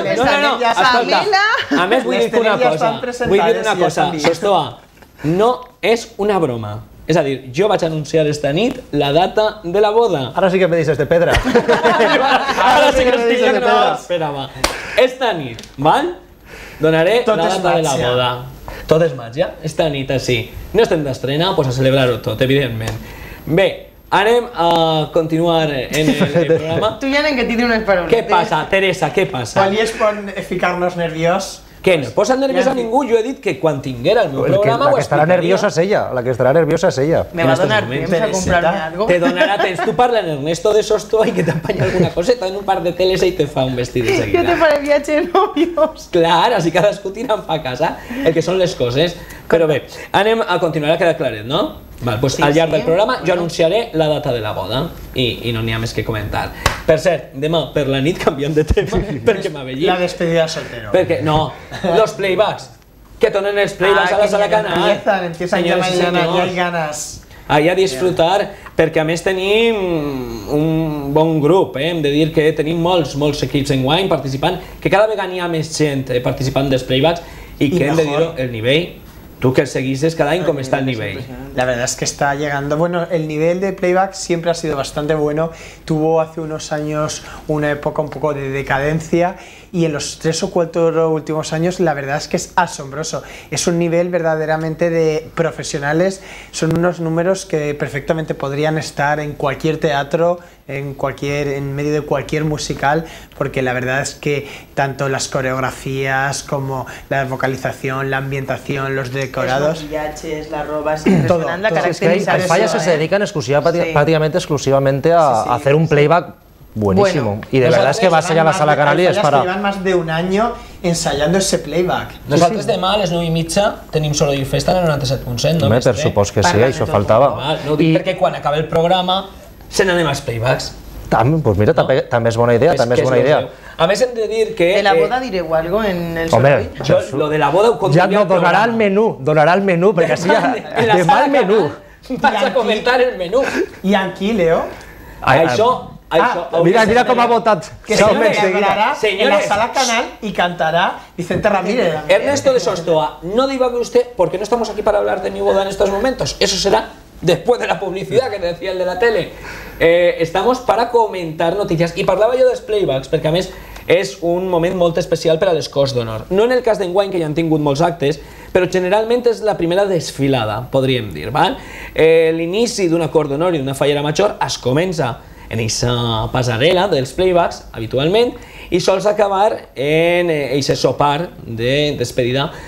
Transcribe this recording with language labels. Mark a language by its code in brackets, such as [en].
[ca] No, escolta, a més vull dir una cosa, Sostoa, no és una broma. És a dir, jo vaig anunciar esta nit la data de la boda. Ara sí que [es] me dices [ca] de pedra. Ara sí que estic de pedra. Espera, va. Esta nit, donaré la data de la boda. Tot és màgia, esta nit així. No estem d'estrena, doncs a celebrar-ho tot, evidentment. Bé, anem a continuar en el programa. Tu ja anem que t'hi diu unes paraules. Què passa, Teresa, què passa? Quan es pot ficar-nos nerviós? Què, no posa nerviós a ningú? Jo he dit que quan tinguera el meu programa ho explicaria. La que estarà nerviosa és ella, la que estarà nerviosa és ella. Me va donar temps a comprar-me algo. Te donarà temps. Tu parla en Ernesto de Sostoa i que t'apanya alguna coseta en un par de teles i te fa un vestit de seguida. Jo te faré viatge de novios. Clar, així cadascú tira a casa el que són les coses. Però bé, anem a continuar, ha quedat claret, no? Al llarg del programa jo anunciaré la data de la boda i no n'hi ha més que comentar. Per cert, demà per la nit canviant de tema perquè m'ha vellit. [es] La despedida soltero. [ca] Perquè, no, los playbacks. Que tornen els playbacks a la sala canal. [es] Empiezan ya mañana, ya hay ganas. Ahí a disfrutar, [ca] perquè a més tenim un bon grup, hem de dir que tenim molts equips en guany participant, que cada vegada n'hi ha més gent participant dels playbacks i que hem de dir-ho, el nivell. [es] Tú que seguís cada año, ¿cómo está el nivel? La verdad es que está llegando. Bueno, el nivel de playback siempre ha sido bastante bueno. Tuvo hace unos años una época un poco de decadencia y en los 3 o 4 últimos años la verdad es que es asombroso. Es un nivel verdaderamente de profesionales. Son unos números que perfectamente podrían estar en cualquier teatro, en medio de cualquier musical, porque la verdad es que tanto las coreografías como la vocalización, la ambientación, los decorados, los maquillajes, la ropa, es impresionante la caracterización. Las fallas se dedican prácticamente exclusivamente a hacer un playback buenísimo. Y de verdad es que vas allá a la sala canal y es para... Llevan más de un año ensayando ese playback. [ca] Nosaltres demà a les 9:30 tenim Soroll Festa en el 97.7, no? Per supòs que sí, això faltava. No ho dic perquè quan acabi el programa se n'anem als playbacks. Doncs mira, també és bona idea, també és bona idea. A més hem de dir que... De la boda direu algo en el Soroll? Jo, lo de la boda ho ja no, donarà el menú, perquè així ja... Demà el menú. Vas a comentar el menú. I aquí, Leo? Això... Mira com ha votat. [es] Que se celebrará en la sala canal y cantará Vicente Ramírez. Ernesto de Sostoa, no divague usted porque no estamos aquí para hablar de mi boda en estos momentos. Eso será después de la publicidad que decía el de la tele. Estamos para comentar noticias. [ca] I parlava jo dels playbacks perquè a més és un moment molt especial per a les Corts d'Honor. No en el cas d'enguany, que ja han tingut molts actes, però generalment és la primera desfilada, podríem dir. L'inici d'una Cort d'Honor i d'una fallera major es comença en aquesta passarel·la dels playbacks, habitualment, i sols acabar en aquest sopar de despedida